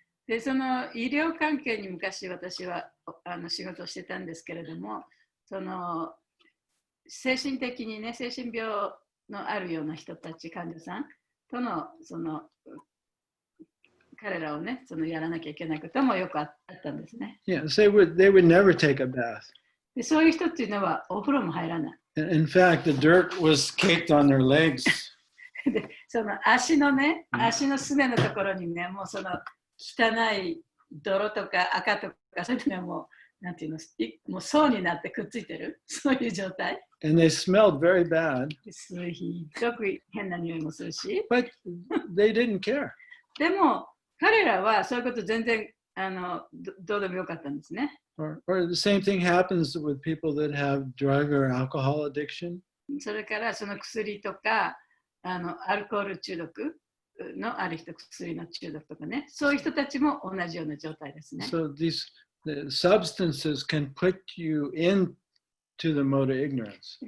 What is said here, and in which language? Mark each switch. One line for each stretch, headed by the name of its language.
Japanese: で、その医療関係に昔私は仕事をしてたんですけれども、その精神的にね、精神病のあるような人たち、患者さんとのその彼らをね、そのやらなきゃいけないこともよくあったんですね。
English: Yeah, they would never take a bath.
Japanese: で、そういう人っていうのはお風呂も入らない。
English: In fact, the dirt was caked on their legs.
Japanese: で、その足のね、足のすねのところにね、もうその汚い泥とか赤とか、そういうのはもう、なんていうの、もう層になってくっついてる、そういう状態。
English: And they smelled very bad.
Japanese: すごく変な匂いもするし。
English: But they didn't care.
Japanese: でも、彼らはそういうこと全然どうでもよかったんですね。
English: Or the same thing happens with people that have drug or alcohol addiction.
Japanese: それからその薬とかアルコール中毒のある人、薬の中毒とかね、そういう人たちも同じような状態ですね。
English: So the substances can put you into the mode of ignorance.